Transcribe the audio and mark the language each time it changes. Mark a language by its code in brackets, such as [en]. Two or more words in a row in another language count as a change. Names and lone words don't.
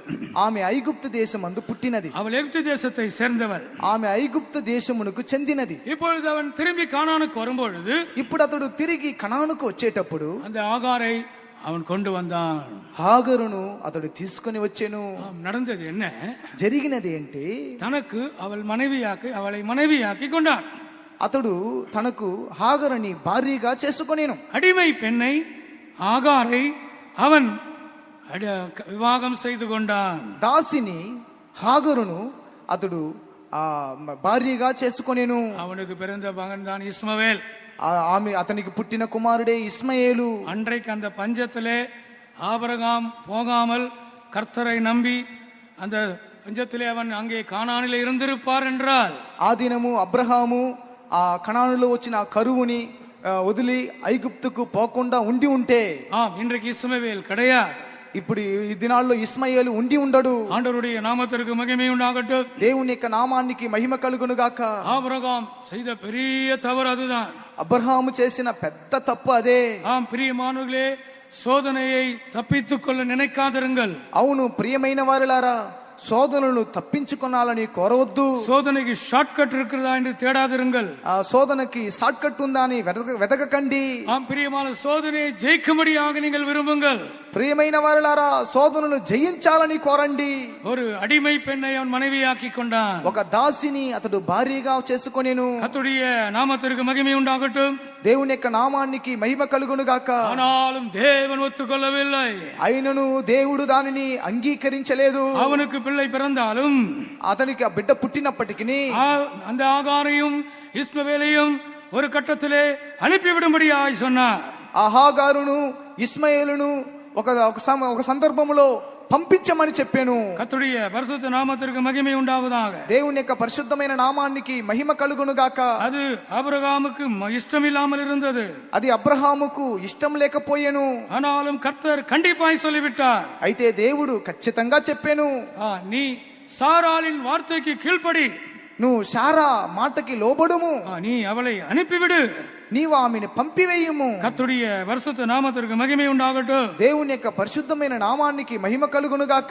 [te] ఆమె ఐగుప్తు దేశమందు పుట్టినది. [ta] அவள் எகிப்து தேசத்தை சேர்ந்தவள். [te] ఆమె ఐగుప్తు దేశమునకు చెందినది. [ta] இப்பொழுது அவன் திரும்பி கானானுக்கு வரும்பொழுது [te] ఇప్పుడు అతడు తిరిగి కనానుకు వచ్చేటప్పుడు [ta] அந்த ஆகாரை அவன் கொண்டு வந்தான். [te] హాగరును అతడు తీసుకుని వచ్చెను. [ta] நடந்தது என்ன? [te] జరిగినది ఏంటి? [ta] தனக்கு அவளை மனைவியாக்கி கொண்டான். [te] అతడు తనకు హాగరుని భార్యగా చేసుకొనేను. [ta] அடிமை பெண்ணை ஆகாரை அவன் వివాహం செய்து கொண்டான். [te] దాసిని హాగరును అతడు భార్యగా చేసుకొనేను. [ta] அவனுக்கு பிறந்த மகன் தான் இஸ்மவேல். [te] ఆమె అతనికి పుట్టిన కుమారుడే ఇస్మాయేలు. [ta] அன்றைக்கு அந்த பஞ்சத்திலே ஆபிரகாம் போகாமல் கர்த்தரை நம்பி அந்த பஞ்சத்திலே அவன் அங்கே கானானிலே இருந்திருப்பார் என்றால், [te] ఆ దినము అబ్రహాము ఆ కనానులో వచ్చిన కరువుని వదిలి ఐగుప్తుకు పోకుండా ఉండి ఉంటే, [ta] இன்றைக்கு இஸ்மவேல் கிடையாது. [te] ఇప్పుడు ఈ దినాల్లో ఇస్మాయేలు ఉండి ఉండడు. [ta] ஆண்டவருடைய நாமத்திற்கு மகிமை உண்டாகட்டும். [te] దేవుని యొక్క నామానికి మహిమ కలుగును గాక. [ta] ஆபிரகாம் செய்த பெரிய தவறு அதுதான். [te] అబ్రహాము చేసిన పెద్ద తప్పు అదే. [ta] பிரியமானவர்களே, சோதனையை தப்பித்துக் கொள்ள நினைக்காதிருங்கள். [te] అవును ప్రియమైన వారులారా, శోధనను తప్పించుకోవాలని కోరవద్దు. [ta] சோதனைக்கு [en] short cut [ta] இருக்கிறதா என்று தேடாதிருங்கள். [te] ఆ శోధనకి [en] short cut [te] ఉందా అని వెతకకండి. [ta] பிரியமான சோதனையை ஜெயிக்கும்படியாக நீங்கள் விரும்புங்கள். [te] ప్రియమైన వారులారా, శోధనను జయించాలని కోరండి. [ta] ஒரு அடிமை பெண்ணை அவன் மனைவியாக்கி கொண்டான். [te] ఒక దాసిని అతడు భార్యగా చేసుకొనేను. [ta] கர்த்தருடைய நாமத்திற்கு மகிமை உண்டாகட்டும். [te] దేవుని యొక్క నామానికి మహిమ కలుగును గాక. [ta] ஆனாலும் தேவன் ஒத்துக்கொள்ளவில்லை. [te] అయినను దేవుడు దానిని అంగీకరించలేదు. [ta] அவனுக்கு பிள்ளை பிறந்தாலும், [te] అతనికి ఆ బిడ్డ పుట్టినప్పటికీ [ta] அந்த ஆகாரையும் இஸ்மவேலையும் ஒரு கட்டத்திலே அனுப்பிவிடும்படியாய் சொன்னார். [te] ఆ హాగారును ఇస్మాయేలును ఒక సందర్భంలో పంపించమని చెప్పాను. [ta] கர்த்தருடைய பரிசுத்த நாமத்திற்கு மகிமை உண்டாவதாக. [te] దేవుని యొక్క పరిశుద్ధమైన నామానికి మహిమ కలుగును గాక. [ta] அது ஆபிரகாமுக்கு இஷ்டமில்லாமல் இருந்தது. [te] అది అబ్రహాముకు ఇష్టం లేకపోయేను. [ta] ஆனாலும் கர்த்தர் கண்டிப்பாய் சொல்லிவிட்டார். [te] అయితే దేవుడు ఖచ్చితంగా చెప్పాను, [ta] நீ சாராளின் வார்த்தைக்கு கீழ்ப்படி, [te] నువ్వు శారా మాటకి లోబడుము, [ta] நீ அவளை அனுப்பிவிடு, [te] నీవు ఆమెను పంపివేయుము. [ta] கர்த்தருடைய பரிசுத்த நாமத்திற்கு மகிமை உண்டாகட்டும். [te] దేవుని యొక్క పరిశుద్ధమైన నామానికి మహిమ కలుగును గాక.